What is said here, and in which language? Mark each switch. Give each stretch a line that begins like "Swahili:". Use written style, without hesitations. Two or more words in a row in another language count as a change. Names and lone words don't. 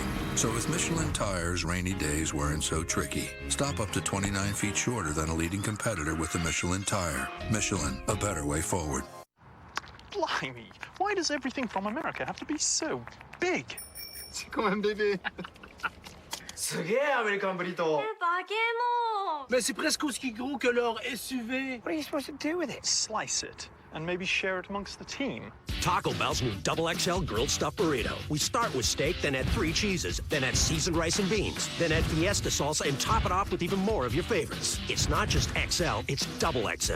English: So with Michelin tires, rainy days weren't so tricky. Stop up to 29 feet shorter than a leading competitor with the Michelin tire. Michelin, a better way forward. Blimey, why does everything from America have to be so big? Come on, baby.
Japanese: すげえアメリカンブリトー。バケモン。
French: Mais c'est presque aussi gros que leur SUV.
English: What are you supposed to do with it? Slice it and maybe share it amongst the team. Taco Bell's new Double XL grilled stuffed burrito. We start with steak, then add 3 cheeses, then add seasoned rice and beans, then add fiesta salsa and top it off with even more of your favorites. It's not just XL, it's Double XL.